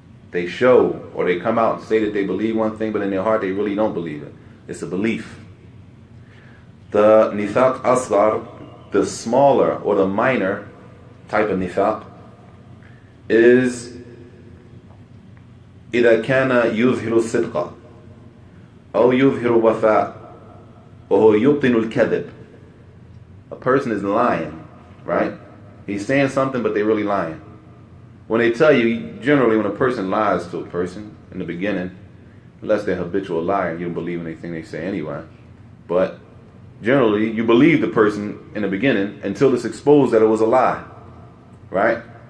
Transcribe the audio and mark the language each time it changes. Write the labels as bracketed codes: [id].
[en] They show, or they come out and say that they believe one thing, but in their heart they really don't believe it. It's a belief. The nifaq asghar, the smaller or the minor type of nifaq, is [ar] إذا كان يظهر الصدق أو يظهر الوفاء وهو يبطن الكذب. [en] A person is lying, right? He's saying something, but they're really lying. When they tell you, generally when a person lies to a person in the beginning, unless they're a habitual liar, you don't believe anything they say anyway. But generally, you believe the person in the beginning until it's exposed that it was a lie, right?